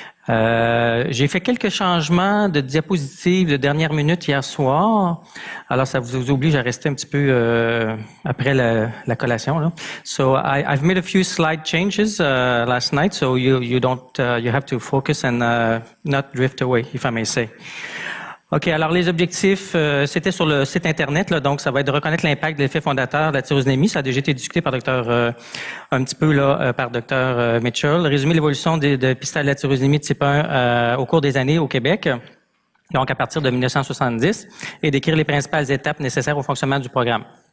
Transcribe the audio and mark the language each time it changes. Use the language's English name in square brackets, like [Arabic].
[French] J'ai fait quelques changements de diapositives de dernière minute hier soir. Alors, ça vous oblige à rester un petit peu après la collation. Là. [English] So, I've made a few slide changes last night, so you don't you have to focus and not drift away, if I may say. [French] OK, alors les objectifs, c'était sur le site Internet, là, donc ça va être de reconnaître l'impact de l'effet fondateur de la tyrosinémie. Ça a déjà été discuté par un petit peu là, par Dr. Mitchell. Résumer l'évolution de dépistage de la tyrosinémie de type 1 au cours des années au Québec, donc à partir de 1970, et décrire les principales étapes nécessaires au fonctionnement du programme.